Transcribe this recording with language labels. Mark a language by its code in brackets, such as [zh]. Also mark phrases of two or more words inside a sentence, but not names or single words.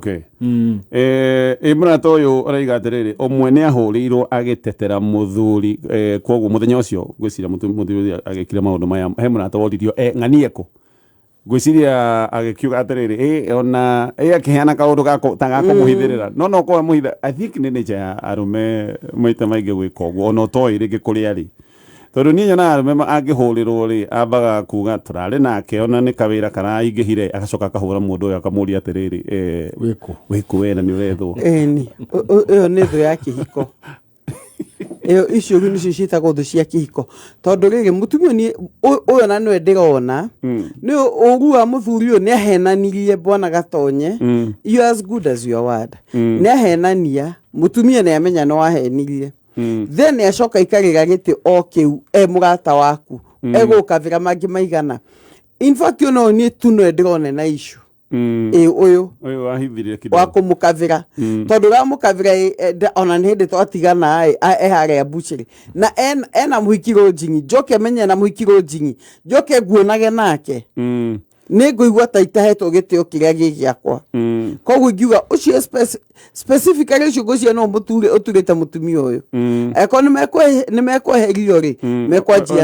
[ki] imra toyo araiga atiriri omwe ni ahurirwo agitetera muthuri koguo muthenya ucio gwicira muthuri agikira maundu maya he murata woririo ng'anieko gwiciria agikiuga atiriri ona akiheana kaundu gako kumuhithirira no ko muhitha [en] I think [ki] ni nature ya arume maita maingi gwika uguo ona toi ringi kuria ri tondu ni nyona arume angihurirwo ri ambaga kuga turari nake ona ni kawira kana ingihire agacoka akahura mundu uyu akamuria atiriri wiku wena ni urethwo ni iyo ni thu ya kihiko iyo icio ni cio ciitagwo thu cia kihiko tondu riri mutumia ni uyu na niwe ndirona ni ugu wa muthuri uyu ni ahenanirie bwana Gatonye [en] you as good as your word [ki] ni ahenania mutumia ni amenya no ahenirie then acoka ikarira giti okiu murata waku egukavira mangi maigana [en] in fact [ki] no ni tuno ndirone na issue uyu ahithirire kidogo wakumukavira tondu ramukavira ona hindi twatigana ehare buchiri na ena muhikiro njingi joke menya na muhikiro njingi joke guonage nake ni nguigua ta itahetwo gitio kiria gigiakwa koguo ngiuga ucio specifically ucio gucia no muturi uturite mutumia uyu eko ni mekweherio ri mekwanjia